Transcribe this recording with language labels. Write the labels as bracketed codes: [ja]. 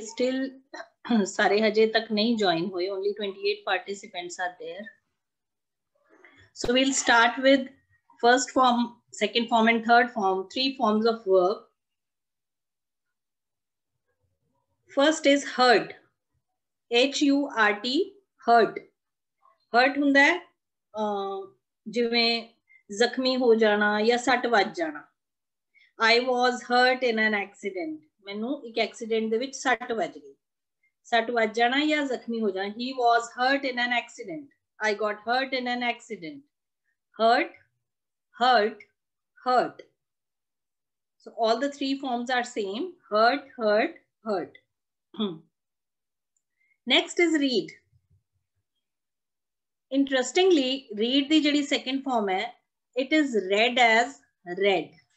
[pa] Still, सारे हजे तक नहीं join हुए. [en] Only 28 participants are there. So we'll start with first form, second form, and third form. 3 forms of verb. First is hurt. H-U-R-T. Hurt. [pa] Hurt ਹੁੰਦਾ है जिवें जख्मी हो जाना या सट वज जाना. [en] I was hurt in an accident. [pa] मैनू एक एक्सीडेंट दे विच सट वज गई. सट वज जाना या जख्मी हो जाना. [en] He was hurt in an accident. I got hurt in an accident. Hurt, hurt, hurt. So all the 3 forms are same. Hurt, hurt, hurt. Next is read. Interestingly, read the ਜਿਹੜੀ second form है, it is read as read.